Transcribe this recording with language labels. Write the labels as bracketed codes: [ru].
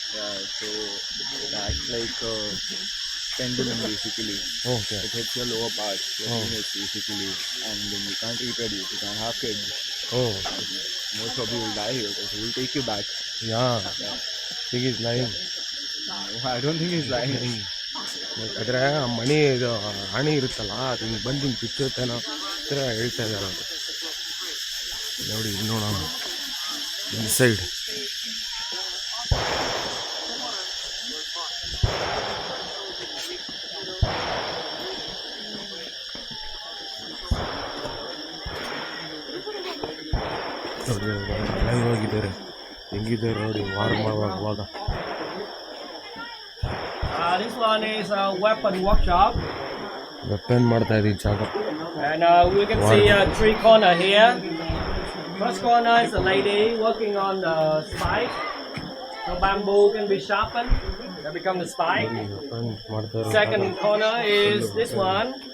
[en] Yeah, so it acts like a pendulum basically. Okay. It hits your lower part, your penis basically, and then you can't reproduce, you can't have kids. Most probably will die here, so we'll take you back. Yeah. Think he's lying. No, I don't think he's lying. [kn] ಆದರೆ ಆ ಮಣಿ ಇದು ಹಣಿ ಇರುತ್ತಲ್ಲ ಅದು ಹಿಂಗೆ ಬಂದು ಹಿಂಗೆ ಬಿಚ್ಚುತ್ತೇನೋ ಥರ ಹೇಳ್ತಾ ಇದ್ದಾರೆ ಅವರು. ನೋಡಿ ಇದು ನೋಡೋಣ ಇನ್ಸೈಡ್. ನೋಡಿ ಲೈವ್ ಆಗಿದ್ದಾರೆ ಹೆಂಗಿದ್ದಾರೆ ನೋಡಿ ವಾರ್ ಮಾಡುವಾಗ. [en] This one is a weapon workshop. [kn] Weapon ಮಾಡ್ತಾ ಇದ್ದೀವಿ ಜಾಗ. [en] And we can see three corners here. First corner is a lady working on the spike. So bamboo can be sharpened. That become the spike. Second corner is this one.